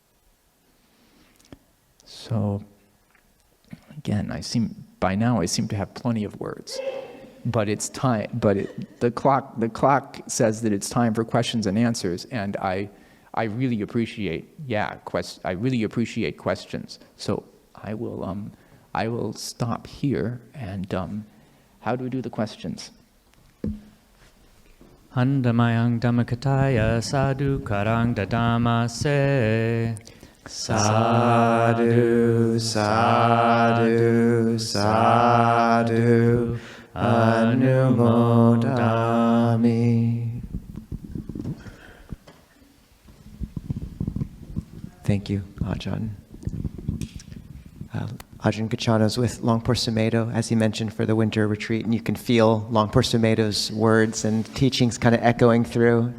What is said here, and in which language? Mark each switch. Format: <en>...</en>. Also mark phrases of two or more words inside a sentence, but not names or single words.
<en>So again, by now I seem to have plenty of words, but it's time. But the clock says that it's time for questions and answers, and I really appreciate questions. So I will stop here, and how do we do the questions?</en> <pi>Handamayang Dhammakataya Sadhu Karang Dadamase. Sadhu, sadhu, sadhu, anumodami.</pi> <en>Thank you, Ajahn. Ajahn Kaccana is with Longpo Sumedho, as he mentioned, for the winter retreat, and you can feel Longpo Sumedho's words and teachings kind of echoing through.</en>